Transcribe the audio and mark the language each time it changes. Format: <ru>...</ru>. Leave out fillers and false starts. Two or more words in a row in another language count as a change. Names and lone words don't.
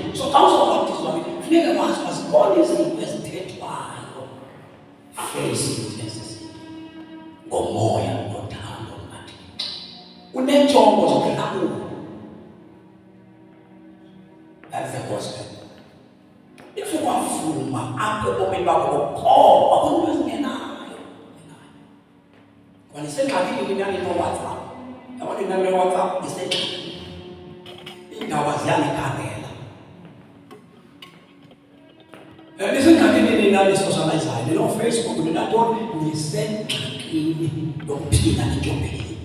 <xh>xa uzobhaptizwa funeka wazi bazibona izinto ezithethwayo</xh> <en>face it</en> <xh>esi ngomoya nothando lukaThixo. Unenjongo zokulawula.</xh> <en>That's the gospel.</en> <xh>If ukwavuma apho ebomini bakho kokukholwa akukho into ezingenayo. Kwanisengxakini nani no-WhatsApp. Yabona inani le-WhatsApp isengxakini. Iindaba ziyanikhandela. Nisengxakini ninani socializayo, nino-Facebook, ninantoni, nisengxakini yokuphila nentlobeleni.</xh>